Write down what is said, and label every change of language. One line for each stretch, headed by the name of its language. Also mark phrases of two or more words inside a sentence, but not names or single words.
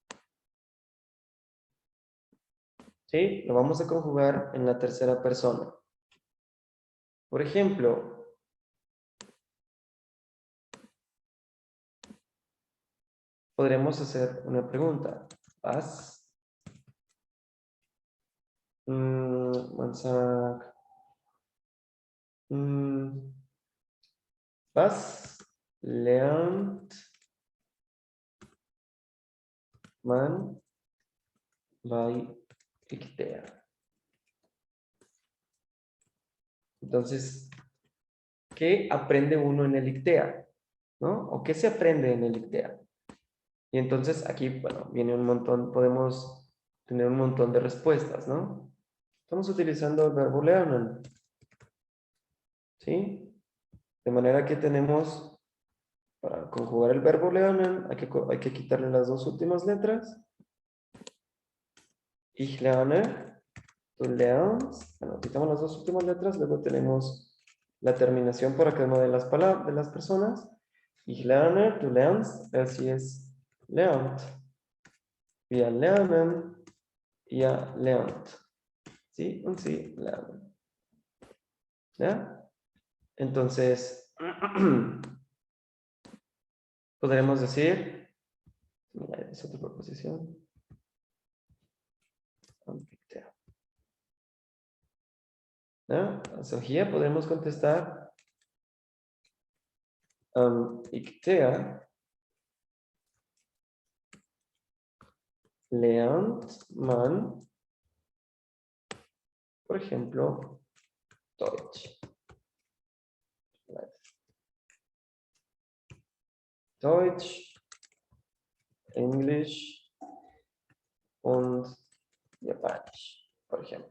Spanish: ¿Sí? Lo vamos a conjugar en la tercera persona. Por ejemplo, podremos hacer una pregunta.
English: Was? One sec.
German: Was lernt man bei IKEA?
Spanish: Entonces, ¿qué aprende uno en el IKEA? ¿No? ¿O qué se aprende en el IKEA? Y entonces aquí, bueno, viene un montón, podemos tener un montón de respuestas, ¿no? Estamos utilizando el verbo lernen, ¿sí? De manera que tenemos, para conjugar el verbo lernen, hay que quitarle las dos últimas letras.
German: Ich lerne, tú lernst.
Spanish: Bueno, quitamos las dos últimas letras, luego tenemos la terminación para cada una de las palabras, de las personas.
German: Ich lerne, tú lernst,
Spanish: así es,
German: lernt. Wir lernen, ihr lernt.
Spanish: ¿Sí? Un sí, lernen. ¿Ya? Entonces, podremos decir, es otra proposición. ¿Ya?
English: So here
Spanish: podremos contestar IKEA
German: lernt man,
Spanish: por ejemplo, Deutsch.
German: Deutsch, Englisch und Japanisch,
Spanish: por ejemplo.